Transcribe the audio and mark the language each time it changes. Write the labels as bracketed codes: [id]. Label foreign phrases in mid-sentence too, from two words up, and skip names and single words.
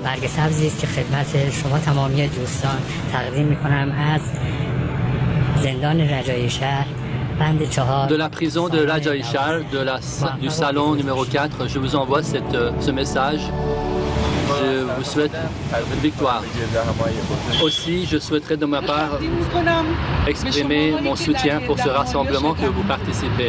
[fa] سبزی است که خدمت شما تمامی دوستان تقدیم می‌کنم از زندان رجایی شهر بند 4 [fr] de la prison de Rajai Shah, du salon numéro 4. Je vous envoie ce message. Je vous souhaite victoire. Aussi, je souhaiterais de ma part exprimer mon soutien pour ce rassemblement que vous participez.